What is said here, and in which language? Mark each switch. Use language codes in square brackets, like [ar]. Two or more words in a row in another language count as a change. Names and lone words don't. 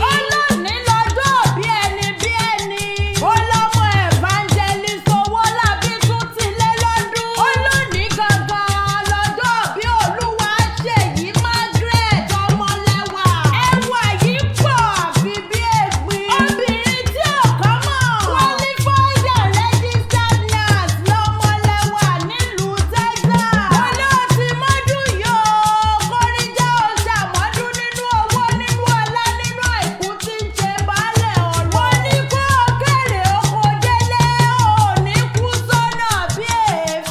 [yo] Ó lónìí lọ́jọ́ bí ẹni bí ẹni. Ó lọ́mọ evangelist Owólabí tún ti lé lọ́dún. Ó lónìí gangan lọ́jọ́ bí Olúwaṣèyí Margaret Ọmọlẹ́wà. Ẹwà yìí pọ̀, àfi Bí ègbin. Obìnrin tí ò kọ́ mọ̀. [en] Qualified and registered nurse [yo] lọmọ lẹ́wà nílùú Texas. Mo ló ti mọ́dún yìí o. Kórí jẹ́ o ṣàmọ́dún nínú owó, nínú ọlá, nínú àìkú tí ń ṣe baálẹ̀ ọ̀rọ̀. Mo ní kó o kéré oko délé, o ò ní kú sọ́nà bí èéfín.